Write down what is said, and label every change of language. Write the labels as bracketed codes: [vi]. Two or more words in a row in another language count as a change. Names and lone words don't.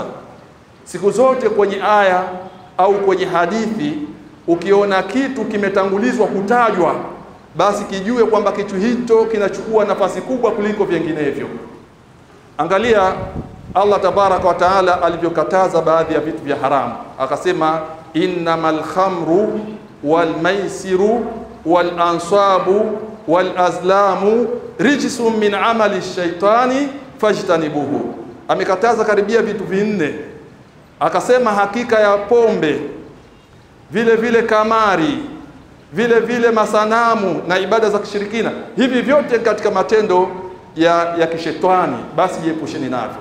[sw] Siku zote kwenye aya au kwenye hadithi, ukiona kitu kimetangulizwa kutajwa, basi kijue kwamba kitu hicho kinachukua nafasi kubwa kuliko vinginevyo. Angalia [ar] الله تبارك وتعالى [sw] alivyokataza baadhi ya vitu vya haramu, akasema [ar] إنما الخمر والميسر والأنصاب والأزلام رجس من عمل الشيطان فاجتنبوه. [sw] Amekataza karibia vitu vinne, akasema hakika ya pombe, vile vile kamari, vile vile masanamu na ibada za kishirikina, hivi vyote katika matendo ya kishetani, basi jiepusheni navyo.